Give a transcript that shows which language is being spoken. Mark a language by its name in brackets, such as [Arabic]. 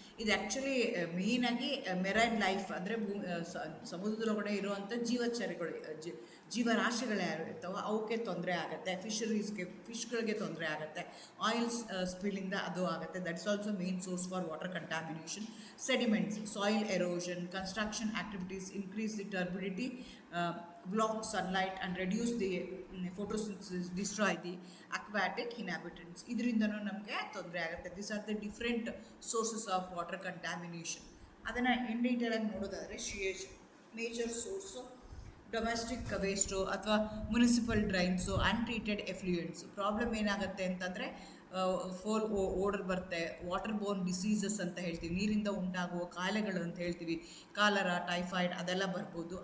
[Kannada] ಇದು ಆ್ಯಕ್ಚುಲಿ ಮೇಯ್ನಾಗಿ marine life ಅಂದರೆ ಸಮುದ್ರದೊಳಗಡೆ ಇರುವಂಥ ಜೀವಚರಿಗಳು ಜೀವರಾಶಿಗಳು ಯಾರು ಇರ್ತಾವೋ ಅವಕ್ಕೆ ತೊಂದರೆ ಆಗುತ್ತೆ, ಫಿಶ್ಗಳಿಗೆ ತೊಂದರೆ ಆಗುತ್ತೆ, ಆಯಿಲ್ಸ್ ಸ್ಪಿಲ್ಲಿಂದ ಅದು ಆಗುತ್ತೆ. [English] That's also main source for water contamination. Sediments, soil erosion, construction activities increase the turbidity, block sunlight and reduce the photosynthesis, destroy the aquatic inhabitants. [Kannada] ಇದರಿಂದನೂ ನಮಗೆ ತೊಂದರೆ ಆಗುತ್ತೆ. [English] This are the different sources of water contamination. [Kannada] ಅದನ್ನು in detail ಆಗಿ ನೋಡೋದಾದರೆ ಸಿಯೇಜ್ major source, domestic waste ಅಥವಾ municipal drains, untreated ಎಫ್ಲೂಯೆಂಟ್ಸು. Problem ಏನಾಗುತ್ತೆ ಅಂತಂದರೆ pole odour ಬರುತ್ತೆ, ವಾಟರ್ ಬೋರ್ನ್ ಡಿಸೀಸಸ್ ಅಂತ ಹೇಳ್ತೀವಿ, ನೀರಿಂದ ಉಂಟಾಗುವ ಕಾಯಿಲೆಗಳು ಅಂತ ಹೇಳ್ತೀವಿ, ಕಾಲರಾ, ಟೈಫಾಯ್ಡ್ ಅದೆಲ್ಲ ಬರ್ಬೋದು.